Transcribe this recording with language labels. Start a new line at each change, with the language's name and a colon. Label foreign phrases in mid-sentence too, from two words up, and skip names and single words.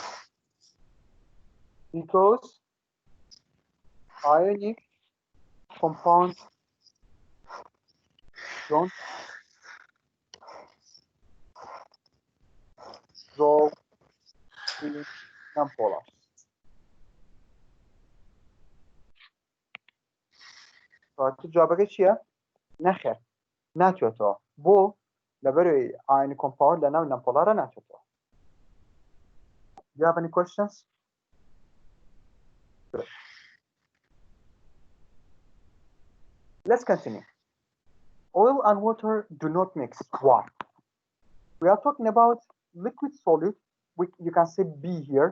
English: Because ionic compounds don't dissolve in non-polar.
Central Kurdish: تو جوابك چیه؟ نخیر ناتوێتەوە بۆ لەبەرەوەی
English: ionic compound
Central Kurdish: لە ناو نەمپۆلارە ناتوێتەوە.
English: Do you have any questions? Good. Let's continue. Oil and water do not mix. Why? We are talking about liquid solid. You can say B here.